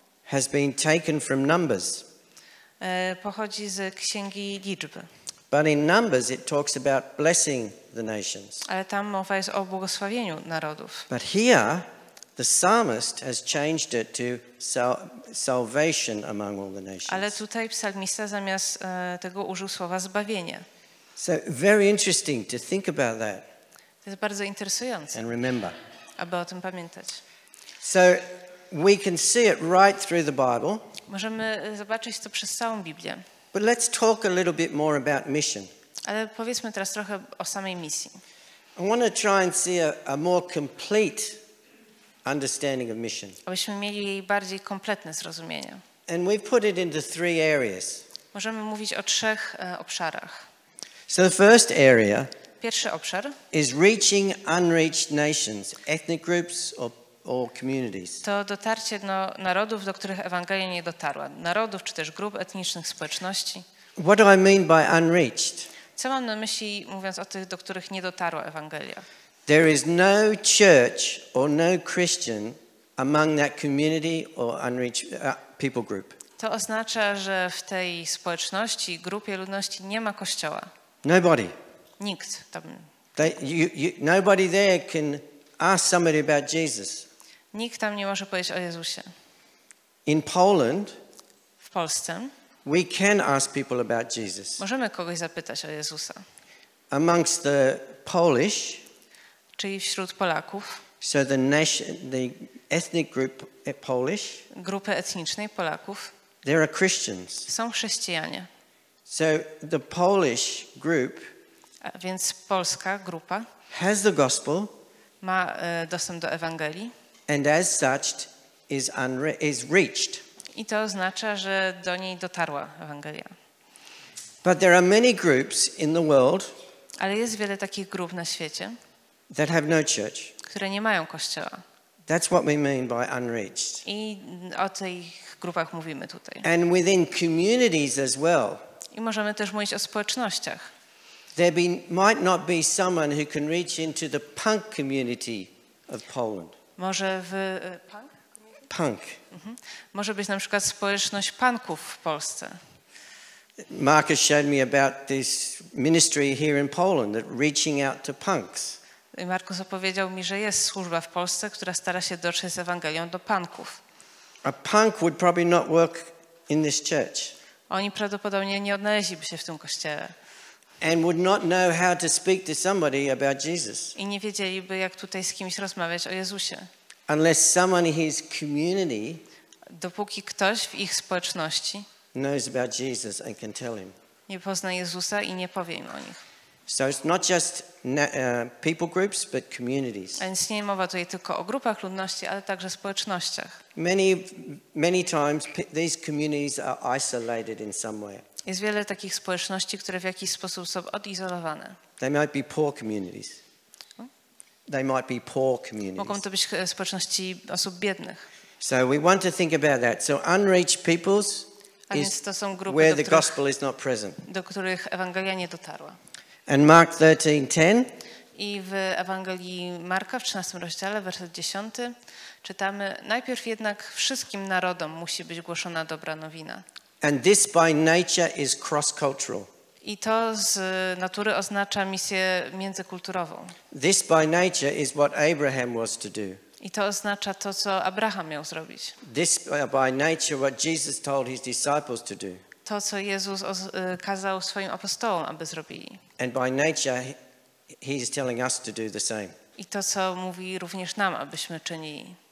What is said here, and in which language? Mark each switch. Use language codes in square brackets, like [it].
[en] has been taken from Numbers. [pl] pochodzi z Księgi Liczby. [en] But in Numbers it talks about blessing the nations. [pl] Ale tam mowa jest o błogosławieniu narodów. [en] But here the psalmist has changed it to salvation among all the nations. [pl] Ale tutaj psalmista zamiast tego użył słowa zbawienie. [en] So very interesting to think about that [pl] To jest bardzo interesujące, [en] and remember. [pl] aby o tym pamiętać. [en] So we can see it right through the Bible. [pl] Możemy zobaczyć to przez całą Biblię. [en] But let's talk a little bit more about mission. [pl] Ale powiedzmy teraz trochę o samej misji. [en] I want to try and see a more complete understanding of mission. [pl] Abyśmy mieli jej bardziej kompletne zrozumienie. [en] And we've put it into 3 areas. [pl] Możemy mówić o 3 obszarach. [en] So the first area [pl] Pierwszy obszar [en] is reaching unreached nations, ethnic groups or communities. [pl] to dotarcie do narodów, do których Ewangelia nie dotarła. Narodów czy też grup etnicznych, społeczności. [en] What do I mean by unreached? [pl] Co mam na myśli, mówiąc o tych, do których nie dotarła Ewangelia? [en] There is no church or no Christian among that community or unreached people group. [pl] To oznacza, że w tej społeczności, grupie ludności nie ma kościoła. [en] Nobody. [pl] Nikt tam. [en] Nobody there can ask somebody about Jesus. [pl] Nikt tam nie może powiedzieć o Jezusie. [en] In Poland, [pl] W Polsce [en] we can ask people about Jesus. [pl] możemy kogoś zapytać o Jezusa. [en] Amongst the Polish, [pl] Czyli wśród Polaków, [en] so the ethnic group Polish, [pl] grupy etnicznej Polaków, [en] there are Christians. [pl] są chrześcijanie. [en] So the Polish group [pl] A więc polska grupa [en] has the gospel [pl] ma dostęp do Ewangelii [en] and as such is reached. [pl] i to oznacza, że do niej dotarła Ewangelia. [en] But there are many groups in the world [pl] Ale jest wiele takich grup na świecie, [en] that have no church. [pl] które nie mają kościoła. [en] That's what we mean by unreached. [pl] I o tych grupach mówimy tutaj. [en] And within communities as well. [pl] I możemy też mówić o społecznościach. [en] Might not be someone who can reach into the punk community of Poland. [pl] Może w [en] Punk. [pl] Może być na przykład społeczność punków w Polsce. [en] Marcus showed me about this ministry here in Poland, that reaching out to punks. [pl] Markus opowiedział mi, że jest służba w Polsce, która stara się dotrzeć z Ewangelią do punków. [en] A punk would probably not work in this church. [pl] Oni prawdopodobnie nie odnaleźliby się w tym kościele. [en] And would not know how to speak to somebody about Jesus. [pl] I nie wiedzieliby, jak tutaj z kimś rozmawiać o Jezusie. [en] Unless someone in his community [pl] Dopóki ktoś w ich społeczności [en] knows about Jesus and can tell him. [pl] nie pozna Jezusa i nie powie im o nich. [en] So it's not just people groups, but communities. [pl] A więc nie mowa tutaj tylko o grupach ludności, ale także społecznościach. [en] Many times these communities are isolated in some way. [pl] Jest wiele takich społeczności, które w jakiś sposób są odizolowane. [en] They might be poor communities. They might be poor communities. [pl] Mogą to być społeczności osób biednych. [en] So we want to think about that. So unreached peoples [pl] A więc [en] is [pl] to są grupy, [en] where the gospel is not present. [pl] do których Ewangelia nie dotarła. [en] And Mark 13:10, [pl] I w Ewangelii Marka w 13 rozdziale, werset 10 czytamy: najpierw jednak wszystkim narodom musi być głoszona dobra nowina. [en] And this by nature is cross-cultural. [pl] I to z natury oznacza misję międzykulturową. [en] This by nature is what Abraham was to do. [pl] I to oznacza to, co Abraham miał zrobić. [en] This by nature what Jesus told his disciples to do. [pl] To, co Jezus kazał swoim apostołom, aby zrobili. [en] And by nature he is telling us to do the same. [pl] I to, co mówi również nam, abyśmy czynili.